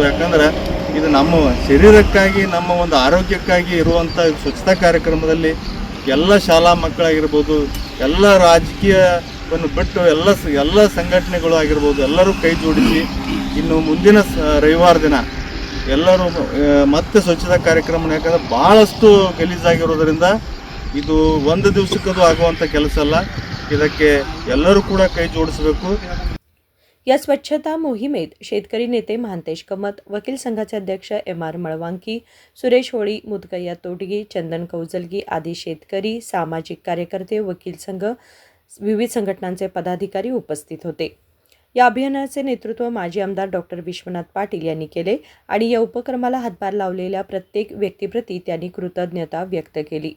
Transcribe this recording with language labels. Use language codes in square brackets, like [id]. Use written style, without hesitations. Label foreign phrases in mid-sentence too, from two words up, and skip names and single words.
[kn] ಯಾಕಂದ್ರೆ ಇದು ನಮ್ಮ ಶರೀರಕ್ಕಾಗಿ, ನಮ್ಮ ಒಂದು ಆರೋಗ್ಯಕ್ಕಾಗಿ ಇರುವಂಥ ಸ್ವಚ್ಛತಾ ಕಾರ್ಯಕ್ರಮದಲ್ಲಿ ಎಲ್ಲ ಶಾಲಾ ಮಕ್ಕಳಾಗಿರ್ಬೋದು, ಎಲ್ಲ ರಾಜಕೀಯವನ್ನು ಬಿಟ್ಟು ಎಲ್ಲ ಸಂಘಟನೆಗಳು ಆಗಿರ್ಬೋದು, ಎಲ್ಲರೂ ಕೈ ಜೋಡಿಸಿ ಇನ್ನು ಮುಂದಿನ ರವಿವಾರ ದಿನ ಎಲ್ಲರೂ ಮತ್ತೆ ಸ್ವಚ್ಛತಾ ಕಾರ್ಯಕ್ರಮ, ಯಾಕಂದರೆ ಭಾಳಷ್ಟು ಗಲೀಜಾಗಿರೋದರಿಂದ ಇದು ಒಂದು ದಿವಸಕ್ಕದು ಆಗುವಂಥ ಕೆಲಸ ಅಲ್ಲ। ಇದಕ್ಕೆ ಎಲ್ಲರೂ ಕೂಡ ಕೈ ಜೋಡಿಸಬೇಕು। [mr] या स्वच्छता मोहिमेत शेतकरी नेते महांतेश कमत, वकील संघाचे अध्यक्ष MR मळवांकी, सुरेश होळी, मुदकय्या तोटगी, चंदन कौजलगी आदी शेतकरी, सामाजिक कार्यकर्ते, वकील संघ, विविध संघटनांचे पदाधिकारी उपस्थित होते। या अभियानाचे नेतृत्व माजी आमदार डॉक्टर विश्वनाथ पाटील यांनी केले आणि या उपक्रमाला हातभार लावलेल्या प्रत्येक व्यक्तीप्रती त्यांनी कृतज्ञता व्यक्त केली।